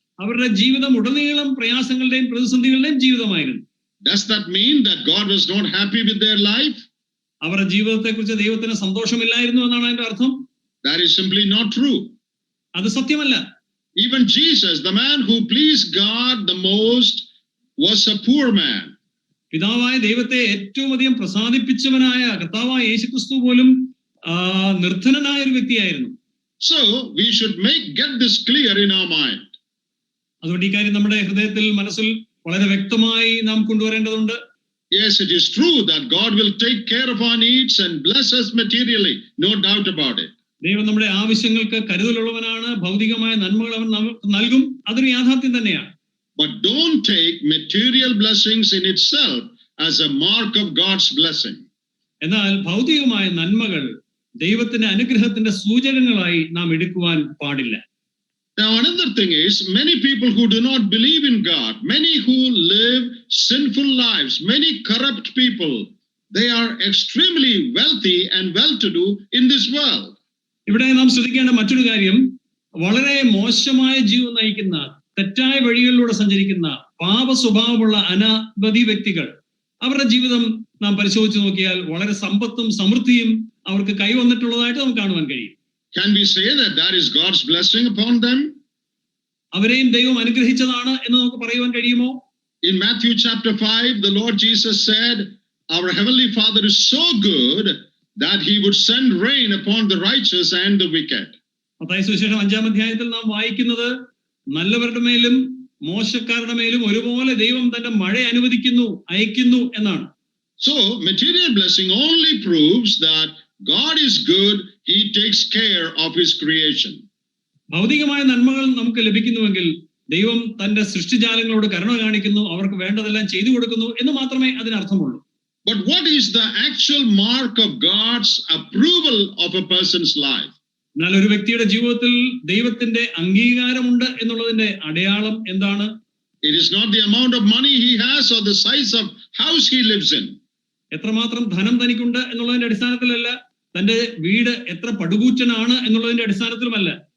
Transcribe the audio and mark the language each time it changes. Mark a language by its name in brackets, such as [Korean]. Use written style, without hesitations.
[Malayalam] അവരുടെ ജീവിതം ഉടനീളം പ്രയാസങ്ങളുടെയും പ്രതിസന്ധികളുടെയും ജീവിതമായിരുന്നു. [English] Does that mean that God was not happy with their life? [Malayalam] അവരുടെ ജീവിതത്തെക്കുറിച്ച് ദൈവത്തിന് സന്തോഷമില്ലായിരുന്നു എന്നാണ് അതിന്റെ അർത്ഥം? [English] That is simply not true. [Malayalam] അത് സത്യമല്ല. [English] Even Jesus, the man who pleased God the most, was a poor man. [Malayalam] പിതാവായ ദൈവത്തെ ഏറ്റവും അധികം പ്രസാദിപ്പിച്ചവനായ കർത്താവായ യേശുക്രിസ്തു പോലും നിർധനനായ ഒരു വ്യക്തിയായിരുന്നു. [English] So we should get this clear in our mind. [Malayalam] അതുകൊണ്ട് ഈ കാര്യം നമ്മുടെ ഹൃദയത്തിൽ മനസ്സിൽ വളരെ വ്യക്തമായി നാം കൊണ്ടുവരേണ്ടതുണ്ട്. [English] Yes, it is true that God will take care of our needs and bless us materially. No doubt about it. [Malayalam] ദൈവം നമ്മുടെ ആവശ്യങ്ങൾക്ക് കരുതലുള്ളവനാണ്, ഭൗതികമായ നന്മകൾ അവൻ നമുക്ക് നൽകും, അതൊരു യാഥാർത്ഥ്യം തന്നെയാണ്. [English] But don't take material blessings in itself as a mark of God's blessing. [Malayalam] എന്നാൽ ഭൗതികമായ നന്മകൾ ദൈവത്തിന്റെ അനുഗ്രഹത്തിന്റെ സൂചകങ്ങളായി നാം എടുക്കുവാൻ പാടില്ല. [English] Now another thing is, many people who do not believe in God, many who live sinful lives, many corrupt people, they are extremely wealthy and well-to-do in this world. [Malayalam] ഇവിടെ നാം ശ്രദ്ധിക്കേണ്ട മറ്റൊരു കാര്യം, വളരെ മോശമായ ജീവിതം നയിക്കുന്ന, തെറ്റായ വഴികളിലൂടെ സഞ്ചരിക്കുന്ന, പാപ സ്വഭാവമുള്ള അനവധി വ്യക്തികൾ, അവരുടെ ജീവിതം നാം പരിശോധിച്ച് നോക്കിയാൽ വളരെ സമ്പത്തും സമൃദ്ധിയും അവർക്ക് കൈവന്നിട്ടുള്ളതായിട്ട് നമുക്ക് കാണുവാൻ കഴിയും. [English] Can we say that is God's blessing upon them? [Malayalam] അവരെയും ദൈവം അനുഗ്രഹിച്ചതാണ് എന്ന് നമുക്ക് പറയുവാൻ കഴിയുമോ? [English] In Matthew chapter 5, the Lord Jesus said, our Heavenly Father is so good that he would send rain upon the righteous and the wicked. [Malayalam] Mathai സുവിശേഷം 5-ാം അധ്യായത്തിൽ നാം വായിക്കുന്നത് നല്ലവരുടെ മേലും മോശക്കാരുടെ മേലും ഒരുപോലെ ദൈവം തന്റെ മഴ അയക്കുന്നു എന്നാണ്. [English] So material blessing only proves that God is good, he takes care of his creation. [Malayalam] ഭൗതികമായ നന്മകൾ നമുക്ക് ലഭിക്കുന്നുവെങ്കിൽ ദൈവം തന്റെ സൃഷ്ടിജാലങ്ങളോട് കരുണ കാണിക്കുന്നു, അവർക്ക് വേണ്ടതെല്ലാം ചെയ്തു കൊടുക്കുന്നു എന്ന് മാത്രമേ അതിനർത്ഥമുള്ളൂ. [English] But what is the actual mark of God's approval of a person's life? [Malayalam] എന്നാൽ ഒരു വ്യക്തിയുടെ ജീവിതത്തിൽ ദൈവത്തിന്റെ അംഗീകാരമുണ്ട് എന്നുള്ളതിന്റെ അടയാളം എന്താണ്? [English] It is not the amount of money he has or the size of house he lives in. [Malayalam] എത്രമാത്രം ധനം തനിക്കുണ്ട് എന്നുള്ളതിന്റെ അടിസ്ഥാനത്തിലല്ല, തന്റെ വീട് എത്ര പടുകൂറ്റനാണ് എന്നുള്ളതിന്റെ അടിസ്ഥാനത്തിലുമല്ല.